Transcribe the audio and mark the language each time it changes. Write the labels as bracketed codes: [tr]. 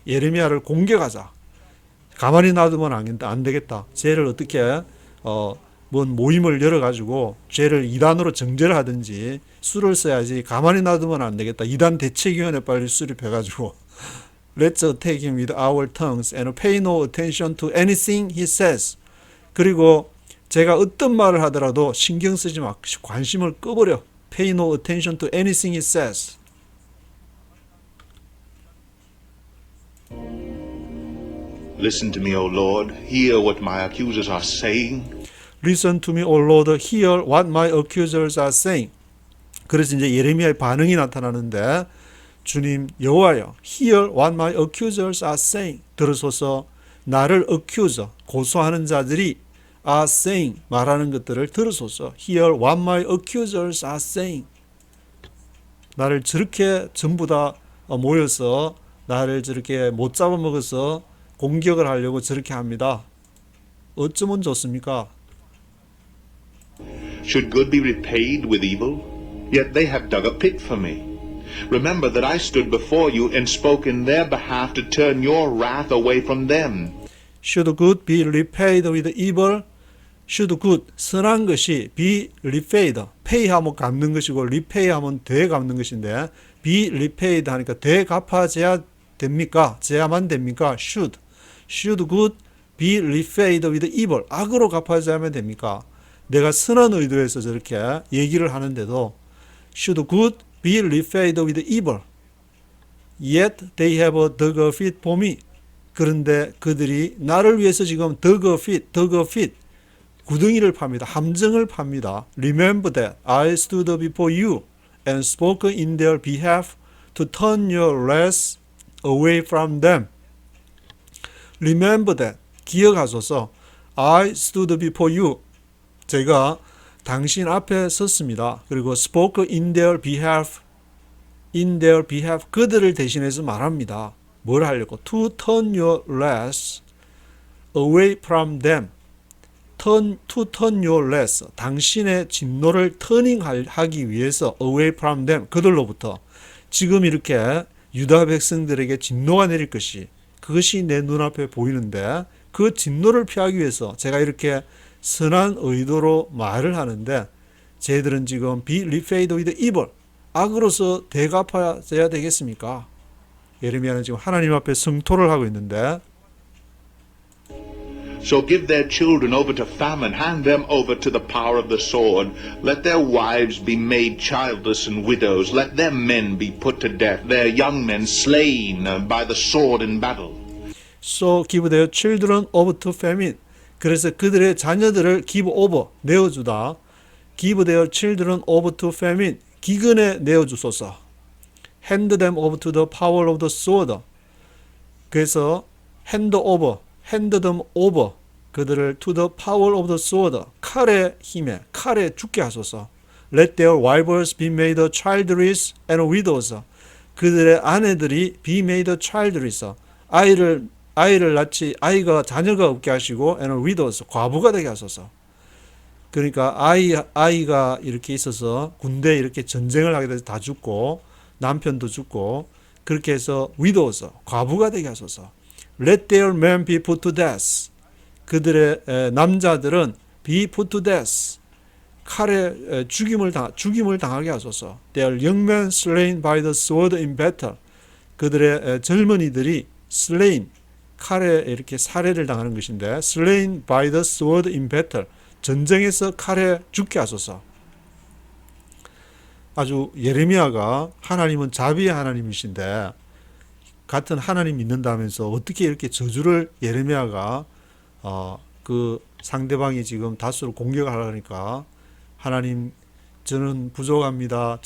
[ko] 예레미야를 공격하자. 가만히 놔두면 안 되겠다. 쟤를 어떻게 뭔 모임을 열어가지고 쟤를 이단으로 정죄를 하든지 수를 써야지 가만히 놔두면 안 되겠다. 이단 대책위원회 빨리 수립해가지고 [en] Let's attack him with our tongues and pay no attention to anything he says. [ko] 그리고 제가 어떤 말을 하더라도 신경 쓰지 마. 관심을 꺼버려. [en] Pay no attention to anything he says. Listen to me, O Lord. Hear what my accusers are saying. Listen to me, O Lord. Hear what my accusers are saying. [ko] 그래서 이제 예레미야의 반응이 나타나는데 주님 여호와여, [en] hear what my accusers are saying. [ko] 들으소서 나를 accuser, 고소하는 자들이 [en] are saying, [ko] 말하는 것들을 들으소서. [en] Hear what my accusers are saying. [ko] 나를 저렇게 전부 다 모여서 나를 저렇게 못 잡아먹어서 공격을 하려고 저렇게 합니다. 어쩌면 좋습니까? [en] Should good be repaid with evil? Yet they have dug a pit for me. Remember that I stood before you and spoke in their behalf to turn your wrath away from them. Should good be repaid with evil? Should good, [ko] 선한 것이 [en] be repaid, [ko] pay하면 갚는 것이고 repay하면 되갚는 것인데 be repaid 하니까 되갚아져야 됩니까? 져야만 됩니까? [en] Should good be repaid with evil, [ko] 악으로 갚아져야만 됩니까? 내가 선한 의도에서 저렇게 얘기를 하는데도 [en] Should good be repaid with evil. Yet they have dug a pit for me. [ko] 그런데 그들이 나를 위해서 지금 [en] dug a pit, [ko] 구덩이를 팝니다. 함정을 팝니다. [en] Remember that I stood before you and spoke in their behalf to turn your wrath away from them. Remember that, [ko] 기억하소서. [en] I stood before you. [ko] 제가 당신 앞에 섰습니다. 그리고 [en] spoke in their behalf, [ko] 그들을 대신해서 말합니다. 뭘 하려고? [en] To turn your wrath away from them. To turn your wrath, [ko] 당신의 진노를 터닝하기 위해서 [en] away from them, [ko] 그들로부터. 지금 이렇게 유다 백성들에게 진노가 내릴 것이, 그것이 내 눈앞에 보이는데 그 진노를 피하기 위해서 제가 이렇게 선한 의도로 말을 하는데 쟤들은 지금 [en] be repaid with evil, [ko] 악으로서 대갚아야 되겠습니까? 예레미야는 지금 하나님 앞에 성토를 하고 있는데 [en] So give their children over to famine, hand them over to the power of the sword. Let their wives be made childless and widows. Let their men be put to death, their young men slain by the sword in battle. So give their children over to famine. [ko] 그래서 그들의 자녀들을 [en] give over, [ko] 내어주다. [en] Give their children over to famine. [ko] 기근에 내어주소서. [en] Hand them over to the power of the sword. [ko] 그래서 [en] hand them over. [ko] 그들을 [en] to the power of the sword. [ko] 칼의 힘에, 칼에 죽게 하소서. [en] Let their wives be made childless and widows. [ko] 그들의 아내들이 [en] be made childless. [ko] 아이를 낳지 자녀가 없게 하시고 [en] and widows. [ko] 과부가 되게 하소서. 그러니까 아이가 이렇게 있어서 군대에 이렇게 전쟁을 하게 돼서 다 죽고 남편도 죽고 그렇게 해서 widows. 과부가 되게 하소서. [en] Let their men be put to death. [ko] 그들의 남자들은 [en] be put to death. [ko] 칼에 죽임을 당하게 하소서. [en] Their young men slain by the sword in battle. [ko] 그들의 젊은이들이 slain, 칼에 이렇게 살해를 당하는 것인데 [en] slain by the sword in battle. [ko] 전쟁에서 칼에 죽게 하소서. 아주 예레미야가 하나님은 자비의 하나님이신데 같은 하나님 믿는다면서 어떻게 이렇게 저주를 예레미야가 그 상대방이 지금 다수를 공격하려니까 하나님 저는 부족합니다.